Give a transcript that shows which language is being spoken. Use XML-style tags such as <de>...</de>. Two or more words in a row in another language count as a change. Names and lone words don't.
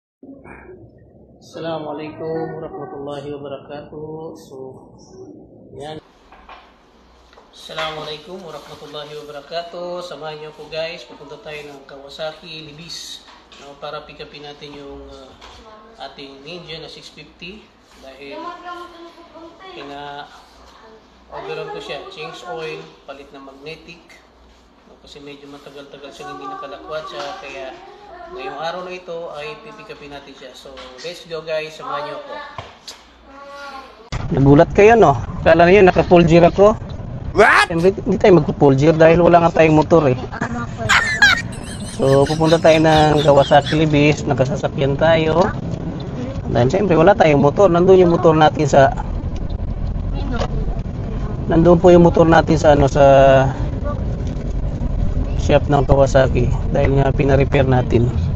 <ar>السلام عليكم ورحمة الله وبركاته.</ar> <tl>Yan.</tl> <ar>السلام عليكم ورحمة الله وبركاته.</ar> <tl>Samahan niyo po guys, pupunta tayo ng Kawasaki Libis para pick upin natin yung ating Ninja na 650 dahil overall ko siya,</tl> <en>change oil,</en> <tl>palit ng magnetic kasi medyo matagal-tagal siya hindi nakalakwatsa, kaya ngayong araw na ito ay pipick upin natin siya.</tl> <en>So let's go guys,</en> <tl>samahan niyo ako. Nagulat kayo no? Kala niyo naka-</tl> <en>full gear</en> <tl>ako? What? Hindi tayo mag-</tl> <en>full gear</en> <tl>dahil wala nga tayong motor eh. So pupunta tayo ng Kawasaki Libis, nakasasakyan tayo. Dahil siyempre wala tayong motor, nandun yung motor natin sa nandun po yung motor natin sa sa shop ng Kawasaki dahil nga pina-repair natin.</tl>